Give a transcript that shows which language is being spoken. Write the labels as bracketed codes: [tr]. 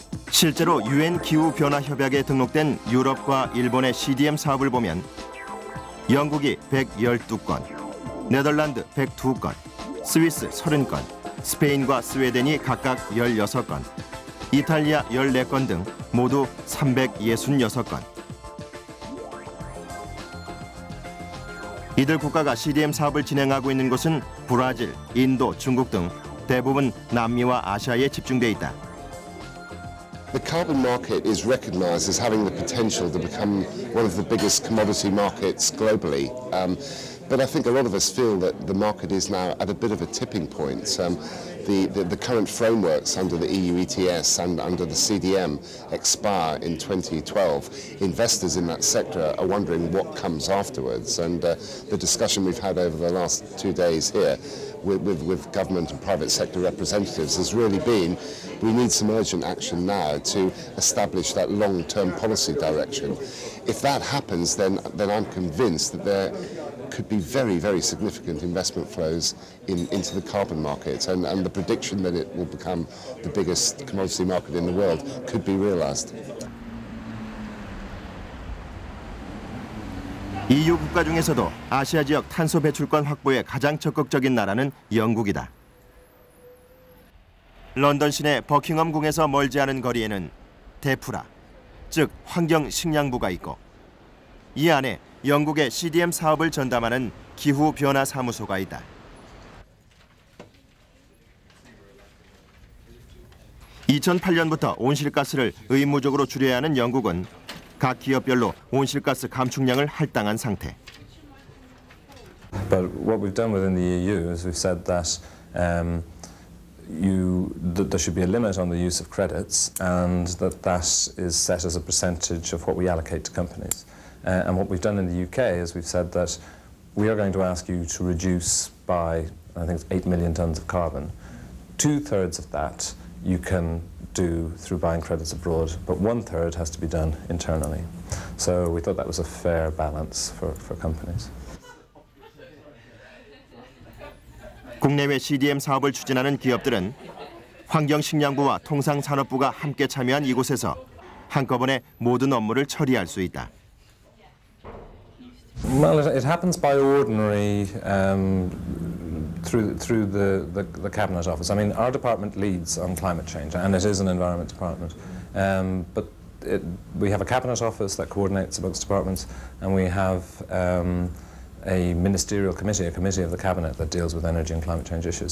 [ko] 실제로 UN 기후변화협약에 등록된 유럽과 일본의 CDM 사업을 보면 영국이 112건, 네덜란드 102건, 스위스 30건, 스페인과 스웨덴이 각각 16건, 이탈리아 14건 등 모두 366건. 이들 국가가 CDM 사업을 진행하고 있는 곳은 브라질, 인도, 중국 등 대부분 남미와 아시아에 집중돼 있다. [en] The carbon market is recognised as having the potential to become one of the biggest commodity markets globally. But I think a lot of us feel that the market is now at a bit of a tipping point. The current frameworks under the EU ETS and under the CDM expire in 2012. Investors in that sector are wondering what comes afterwards. And the discussion we've had over the last 2 days here with government and private sector representatives has really been, we need some urgent action now to establish that long-term policy direction. If that happens, then I'm convinced that there could be very, very significant investment flows into the carbon market, and the prediction that it will become the biggest commodity market in the world could be realized. [ko] EU 국가 중에서도 아시아 지역 탄소 배출권 확보에 가장 적극적인 나라는 영국이다. 런던 시내 버킹엄궁에서 멀지 않은 거리에는 데프라, 즉 환경식량부가 있고 이 안에 영국의 CDM 사업을 전담하는 기후변화사무소가 있다. (2008년부터) 온실가스를 의무적으로 줄여야 하는 영국은 각 기업별로 온실가스 감축량을 할당한 상태. [en] But what we've done within the EU is we've said that there should be a limit on the use of credits, and that is set as a percentage of what we allocate to companies. And what we've done in the UK is we've said that we are going to ask you to reduce by, I think it's 8 million tonnes of carbon. 2/3 of that you can do through buying credits abroad, but 1/3 has to be done internally. So we thought that was a fair balance for companies. [ko] 국내외 CDM 사업을 추진하는 기업들은 환경식량부와 통상산업부가 함께 참여한 이곳에서 한꺼번에 모든 업무를 처리할 수 있다. [en] Well, it happens by ordinary through the Cabinet Office. I mean, our department leads on climate change, and it is an environment department. But we have a Cabinet Office that coordinates amongst departments, and we have a ministerial committee, a committee of the Cabinet that deals with energy and climate change issues.